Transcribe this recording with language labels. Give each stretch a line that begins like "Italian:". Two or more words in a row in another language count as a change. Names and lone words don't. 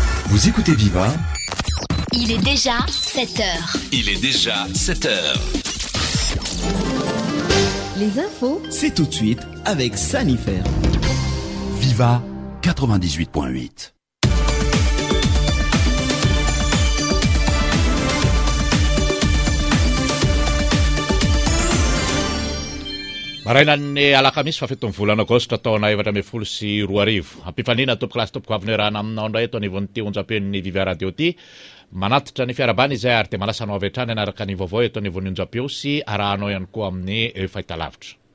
French: Vous écoutez Viva. Il est déjà 7h. Il est déjà 7h. Les infos, c'est tout de suite avec Sanifer. Viva 98.8.
Malagasy: Marainan'ny alakamisy fafetony volana agosta taona 2024 ampifanina tompoko lasy tompoko avy nirana aminao indray eto anivon'ny ty onjam-peon'ny Viva Radio ty manatitra ny fiarabany izay ary te malasanao avy hatrany anaraka ny vaovao eto anivon'ny onjam-peo sy arahanao ihany koa amin'ny fahitalavitra.